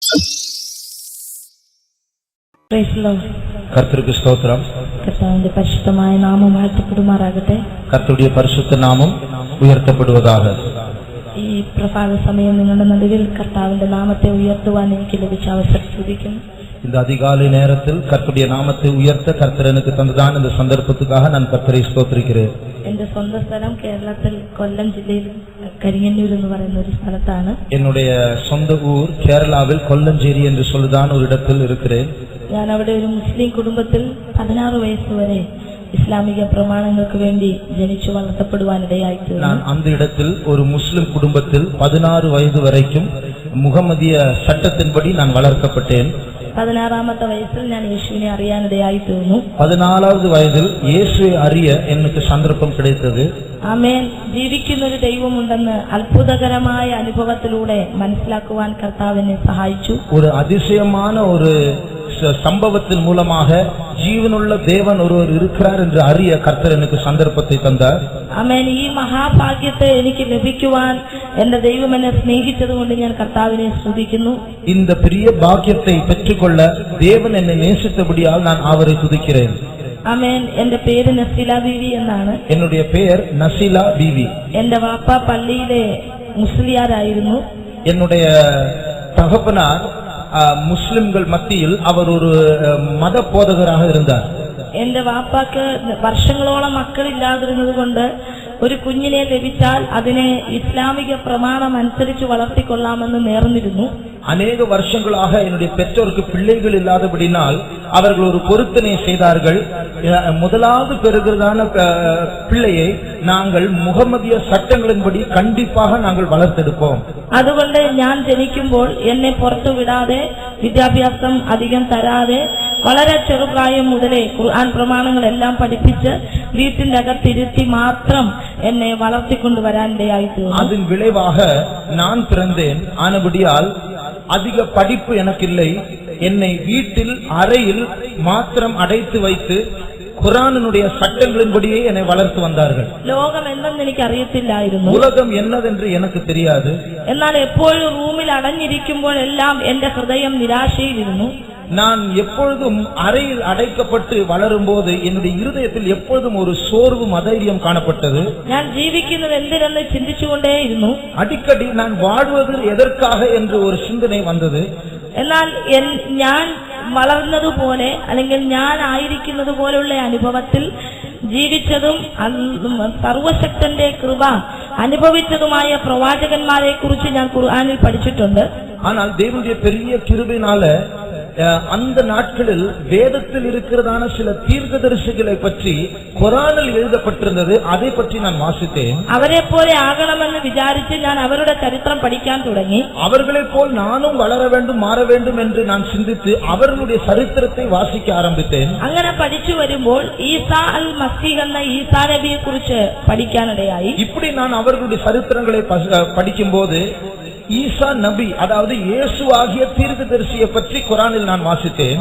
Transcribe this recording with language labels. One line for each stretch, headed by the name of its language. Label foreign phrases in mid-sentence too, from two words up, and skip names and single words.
Tamil: கர்த்தருக்கு ஸ்தோத்திரம். கர்த்தருடைய பரிசுத்தமான நாமம் வாഴ്த்தப்படுமாറാകട്ടെ. கர்த்தருடைய பரிசுத்த நாமம் உயர்த்தப்படுவதாக.
Malayalam: ഈ പ്രഭാത സമയം നിങ്ങളുടെ നടുവിൽ കർത്താവിന്റെ നാമത്തെ ഉയർത്തുവാൻ എനിക്ക് ലഭിച്ച അവസരം സ്തുതിക്കുന്നു.
Tamil: இந்த அதிகாலை நேரத்தில் கர்த்தருடைய நாமத்தை உயர்த்த கர்த்தர் எனக்கு தந்ததான இந்த சந்தர்ப்பத்துக்காக நான் கர்த்தரை ஸ்தோத்திரிக்கிறேன்.
Malayalam: എന്റെ സ്വന്തം സ്ഥലം കേരളത്തിൽ കൊല്ലം ജില്ലയിൽ കരിങ്ങന്നൂർ എന്ന് പറയുന്ന ഒരു സ്ഥലത്താണ്.
Tamil: என்னுடைய சொந்த ஊர் கேரளாவில் கொல்லஞ்சேரி என்று சொல்லுதான் ஒரு இடத்தில் இருக்கிறேன்.
Malayalam: ഞാൻ അവിടെ ഒരു മുസ്ലിം കുടുംബത്തിൽ 16 വയസ്സ് വരെ ഇസ്ലാമിക പ്രമാണങ്ങൾക്ക് വേണ്ടി ജനിച്ചു വളർത്തപ്പെടുവാനിടയായിട്ട്
Tamil: நான் அந்த இடத்தில் ஒரு முஸ்லிம் குடும்பத்தில் 16 வயது வரைக்கும் முகமதிய சட்டத்தின்படி நான் வளர்க்கப்பட்டேன்.
Malayalam: 16ാമത്തെ വയസ്സിൽ ഞാൻ യേശുവിനെ അറിയാനിടയായി തീർന്നു. 14வது വയതിൽ യേശുവെ അറിയ എനിക്ക് സന്ദർഭം கிடைத்தது. ആമേൻ. ജീവിക്കുന്ന ഒരു ദൈവമുണ്ടെന്ന് അത്ഭുതകരമായ അനുഭവത്തിലൂടെ മനസ്സിലാക്കുവാൻ കർത്താവിനെ സഹായിച്ചു.
Tamil: ஒரு அதிசயமான ஒரு சம்பவத்தின் மூலமாக ஜீவனுள்ள தேவன் ஒருவர் இருக்கிறார் என்று அறிய கர்த்தர் எனக்கு சந்தர்ப்பத்தை தந்தார்.
Malayalam: ആമേൻ. ഈ മഹാഭാഗ്യത്തെ എനിക്ക് ലഭിക്കുവാൻ എന്റെ ദൈവം എന്നെ സ്നേഹിച്ചതുകൊണ്ട് ഞാൻ കർത്താവിനെ സ്തുതിക്കുന്നു.
Tamil: இந்த பெரிய பாக்கியத்தை பெற்றுக்கொள்ள தேவன் என்னை நேசித்தபடியால் நான் அவரை துதிக்கிறேன்.
Malayalam: ആമേൻ. എന്റെ പേര് നസീല ബീവി എന്നാണ്.
Tamil: என்னுடைய பெயர் நசீலா பீவி.
Malayalam: എന്റെ വാപ്പ പള്ളിയിലെ മുസ്ലിയാരായിരുന്നു.
Tamil: என்னுடைய தகப்பனார் முஸ்லிம்கள் மத்தியில் அவர் ஒரு மத போதகராக இருந்தார்.
Malayalam: എന്റെ വാപ്പാക്ക് വർഷങ്ങളോളം മക്കളില്ലാതിരുന്നത് കൊണ്ട് ഒരു കുഞ്ഞിനെ ലഭിച്ചാൽ അതിനെ ഇസ്ലാമിക പ്രമാണം അനുസരിച്ച് വളർത്തിക്കൊള്ളാമെന്ന് നേർന്നിരുന്നു.
Tamil: அநேக வருஷங்களாக என்னுடைய பெற்றோருக்கு பிள்ளைகள் இல்லாதபடினால் அவர்கள் ஒரு பொருத்தனை செய்தார்கள். முதலாவது பெறுகிறதான பிள்ளையை நாங்கள் முகமதிய சட்டங்களின்படி கண்டிப்பாக நாங்கள் வளர்த்தெடுப்போம்.
Malayalam: അതുകൊണ്ട് ഞാൻ ജനിക്കുമ്പോൾ എന്നെ പുറത്തു വിടാതെ വിദ്യാഭ്യാസം അധികം തരാതെ വളരെ ചെറുപ്രായം മുതലേ ഖുർആൻ പ്രമാണങ്ങളെല്ലാം പഠിപ്പിച്ച് വീട്ടിന്റെ അകത്തിരുത്തി മാത്രം എന്നെ വളർത്തിക്കൊണ്ടുവരാനിടയായി തീർന്നു.
Tamil: அதன் விளைவாக நான் பிறந்தேன். ஆனபடியால் அதிக படிப்பு எனக்கில்லை. என்னை வீட்டில் அறையில் மாத்திரம் அடைத்து வைத்து குர்ஆனினுடைய சட்டங்களின்படியே என்னை வளர்த்து வந்தார்கள்.
Malayalam: ലോകം എന്തെന്ന് എനിക്ക് അറിയത്തില്ലായിരുന്നു.
Tamil: உலகம் என்னதென்று எனக்கு தெரியாது.
Malayalam: എന്നാൽ എപ്പോഴും റൂമിൽ അടഞ്ഞിരിക്കുമ്പോഴെല്ലാം എന്റെ ഹൃദയം നിരാശയിലിരുന്നു.
Tamil: நான் எப்பொழுதும் அறையில் அடைக்கப்பட்டு வளரும் போது என்னுடைய இருதயத்தில் எப்பொழுதும் ஒரு சோர்வும் அதைரியம் காணப்பட்டது.
Malayalam: ഞാൻ ജീവിക്കുന്നത് എന്തിനെന്ന് ചിന്തിച്ചുകൊണ്ടേയിരുന്നു.
Tamil: அடிக்கடி நான் வாழ்வது எதற்காக என்று ஒரு சிந்தனை வந்தது.
Malayalam: എന്നാൽ ഞാൻ വളർന്നതുപോലെ അല്ലെങ്കിൽ ഞാൻ ആയിരിക്കുന്നത് പോലുള്ള അനുഭവത്തിൽ ജീവിച്ചതും സർവശക്തന്റെ കൃപ അനുഭവിച്ചതുമായ പ്രവാചകന്മാരെ കുറിച്ച് ഞാൻ ഖുർആനിൽ പഠിച്ചിട്ടുണ്ട്.
Tamil: ஆனால் தேவனுடைய பெரிய கிருபையினால அந்த நாட்களில் வேதத்தில் இருக்கிறதான சில தீர்க்கதரிசிகளை பற்றி குர்ஆனில் எழுதப்பட்டிருந்தது. அதை பற்றி நான் வாசித்தேன்.
Malayalam: അവരെ പോലെ ആകണമെന്ന് വിചാരിച്ച് ഞാൻ അവരുടെ ചരിത്രം പഠിക്കാൻ തുടങ്ങി.
Tamil: அவர்களை போல் நானும் வளர வேண்டும் மாற வேண்டும் என்று நான் சிந்தித்து அவர்களுடைய சரித்திரத்தை வாசிக்க ஆரம்பித்தேன்.
Malayalam: അങ്ങനെ പഠിച്ചു വരുമ്പോൾ ഈസാ അൽ മസീഹ് എന്ന ഈസാ നബിയെ കുറിച്ച് പഠിക്കാനിടയായി.
Tamil: இப்படி நான் அவர்களுடைய சரித்திரங்களை படிக்கும்போது ஈசா நபி அதாவது இயேசு ஆகிய தீர்க்கதரிசியை பற்றி குர்ஆனில் நான் வாசித்தேன்.